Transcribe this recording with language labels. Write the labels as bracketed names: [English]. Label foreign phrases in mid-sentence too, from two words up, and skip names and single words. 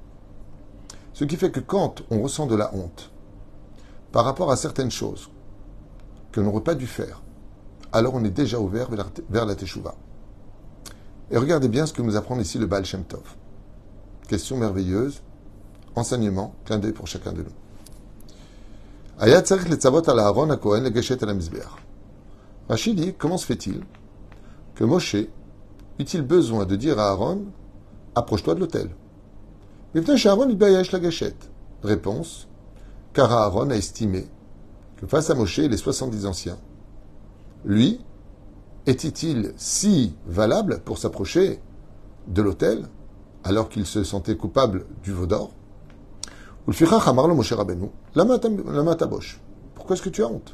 [French] Ce qui fait que quand on ressent de la honte par rapport à certaines choses que l'on n'aurait pas dû faire, alors on est déjà ouvert vers la Teshuvah. Et regardez bien ce que nous apprend ici le Baal Shem Tov. Question merveilleuse, enseignement, clin d'œil pour chacun de nous. [Hebrew] היה צריך לצוות על אהרן הכהן לגשת אל המזבח. [French] Rashi dit, comment se fait-il que Moshe eut-il besoin de dire à Aaron, approche-toi de l'autel? [Hebrew] מפני שאהרן התבייש לגשת. [French] Réponse, car Aaron a estimé que face à Moshe et les 70 anciens, lui, était-il si valable pour s'approcher de l'autel alors qu'il se sentait coupable du veau d'or? Pourquoi est-ce que tu as honte?